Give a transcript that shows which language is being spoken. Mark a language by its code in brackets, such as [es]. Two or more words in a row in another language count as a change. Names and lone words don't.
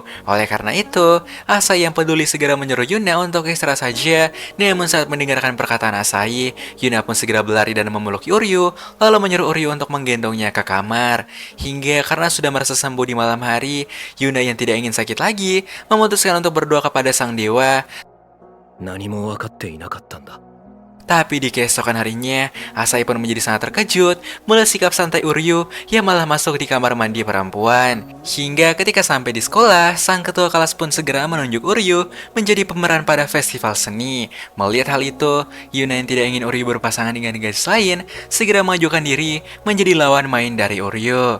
[id] Oleh karena itu, Asahi yang peduli segera menyuruh Yuna untuk istirahat saja. Namun saat mendengarkan perkataan Asahi, Yuna pun segera berlari dan memeluk Oryu, lalu menyuruh Oryu untuk menggendongnya ke kamar. Hingga karena sudah merasa sembuh di malam hari, Yuna yang tidak ingin sakit lagi, memutuskan untuk berdoa kepada sang dewa. [ja] 何も分かっていなかったんだ。 [id] Tapi di keesokan harinya, Asahi pun menjadi sangat terkejut melihat sikap santai Oryu yang malah masuk di kamar mandi perempuan. Hingga ketika sampai di sekolah, sang ketua kelas pun segera menunjuk Oryu menjadi pemeran pada festival seni. Melihat hal itu, Yuna yang tidak ingin Oryu berpasangan dengan gadis lain, segera mengajukan diri menjadi lawan main dari Oryu.